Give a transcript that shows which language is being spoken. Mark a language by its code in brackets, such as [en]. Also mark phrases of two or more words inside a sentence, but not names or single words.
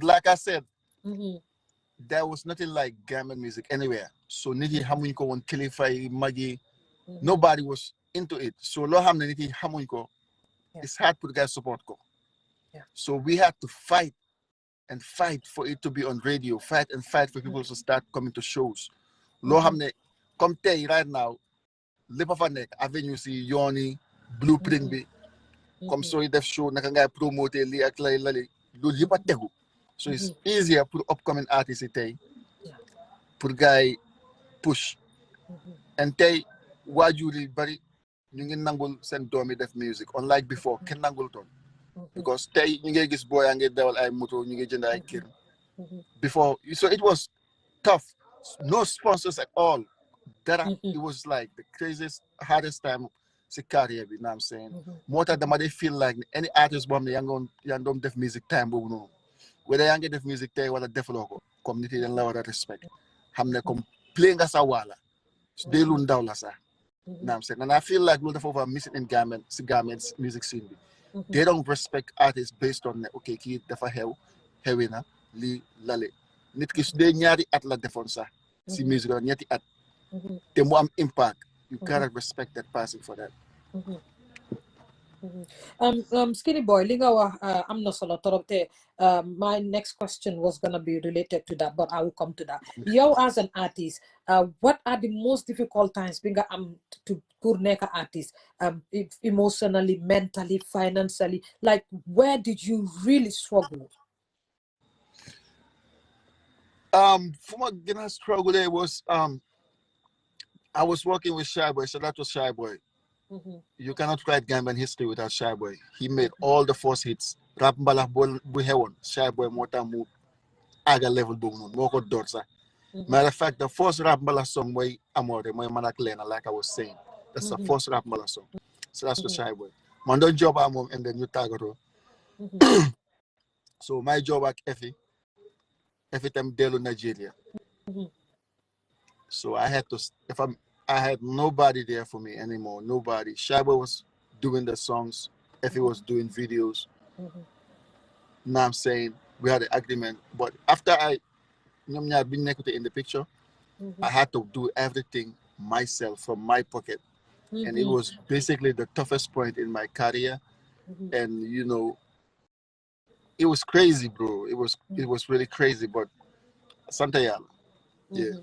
[en] Like I said, there was nothing like Gambian music anywhere. So Niti Hamunko and Kilify Maggie, nobody was into it. So Loham Niti Hamunko, it's hard to get support. So we had to fight and fight for it to be on radio, fight and fight for people to start coming to shows. [wo] Loo xam ne comme tey [en] right now [wo] lépp a fa nekk avenue si yoon yi blueprint bi comme sooy def show naka ngay promoter lii ak lay loolu yëpp a tegu. [en] So it's easier pour upcoming artists [wo] yi tey pour gars yi [en] push. [wo] And tey waajur yi bari ñu ngi nangul seen doom yi def music [en] unlike before [wo] kenn nangul toon. Because tey ñu ngi gis boy yaa ngi dawal ay moto ñu ngi jënd ay kër. [en] Before, so it was tough. No sponsors at all. It was like the craziest, hardest time si career bi, you know what I'm saying? [wo] Moo tax dama dey [en] feel like any artist [wo] boo xam ne yaa ngi doon def music time boobu noonu. Whether yaa ngi def music tey wala defloo ko comme nit yi dañ la war a respect. Xam ne comme play nga sa waala. Dee lu ndaw la sax. [en] You know what I'm saying? And I feel like [wo] loolu dafa [en] over missing in Gambian music scene bi. They don't respect artists based on okay [wo] kii dafa xewi na lii lale nit ki su dee ñaari at la defoon sax si musique la ñetti at te mu am impact [en] you gotta respect that person for that. Skinny boy [wo] li nga wax am na solo torop te [en] my next question was gonna be related to that, but I will come to that. Yow as an artist, what are the most difficult times [wo] bi nga am [en] to [wo] pour nekk [en] artist, emotionally, mentally, financially, like where did you really struggle? For my gonna struggle there was I was working with Shy Boy, so that was Shy Boy. You cannot write Gambian history without Shy Boy. He made all the first hits. [wo] Rap mbalax bu xewoon Shy Boy moo tax mu àgga level boobu noonu moo ko door sax. [en] Matter of fact, the first rap mbalax song [wo] mooy Amadu mooy man ak Lena, [en] like I was saying. That's the first rap mbalax song. So that's the Shy Boy. [wo] Man doon job ak moom [en] and then [wo] ñu tàggatoo. [en] So my job [wo] ak Effie tam dellu Nigeria. [en] So I had to, I had nobody there for me anymore. Nobody. Shy Boy was doing the songs. Effie was doing videos. Now I'm saying we had an agreement. But after [wo] ñoom ñaar biñ nekkute [en] in the picture, I had to do everything myself from my pocket. And it was basically the toughest point in my career. And you know, it was crazy, bro. It was really crazy, but Santa Yala. Yeah.